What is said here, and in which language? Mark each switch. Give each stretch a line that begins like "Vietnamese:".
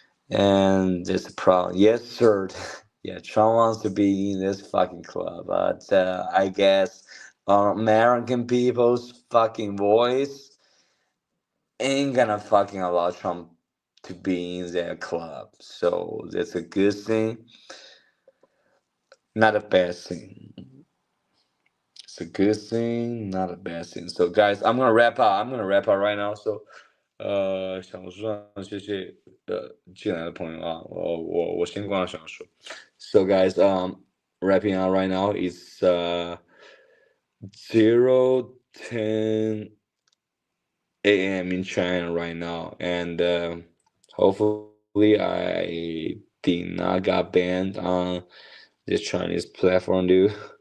English: And that's the problem. Yes, sir. Yeah, Trump wants to be in this fucking club, but I guess American people's fucking voice ain't gonna fucking allow Trump to be in their club. So that's a good thing, not a bad thing. It's a good thing, not a bad thing. So guys, I'm gonna wrap up right now.
Chinese: So小树上谢谢进来的朋友啊，我先关了小树。
English: So guys, wrapping up right now. It's 0:10 a.m. in China right now, and hopefully I did not got banned on this Chinese platform, dude.